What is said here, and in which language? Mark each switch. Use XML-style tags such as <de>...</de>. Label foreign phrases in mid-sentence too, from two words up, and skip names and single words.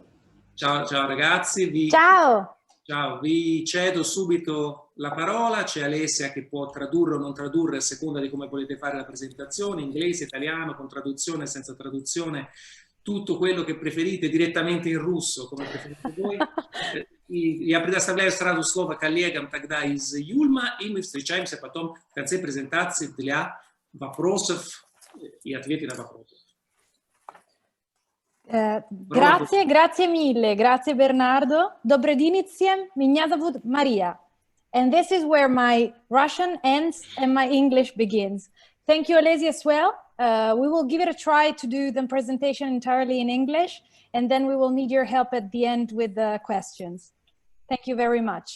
<it>Ciao ragazzi. Ciao. Ciao, vi cedo subito la parola. C'è Alessia che può tradurre o non tradurre a seconda di come volete fare la presentazione, inglese, italiano, con traduzione, senza traduzione, tutto quello che preferite, direttamente in russo, come preferite voi.</it> <ru>Я предоставляю сразу слово коллегам тогда из Юльма, и мы встречаемся потом в конце презентации для вопросов и ответов на вопросы.</ru> <it>Grazie mille, grazie Bernardo.</it> <ru>Добрый день всем, меня зовут Maria.</ru> <en>And this is where my Russian ends and my English begins. Thank you, Alessia, as well. We will give it a try to do the presentation entirely in English, and then we will need your help at the end with the questions. Thank you very much.</en>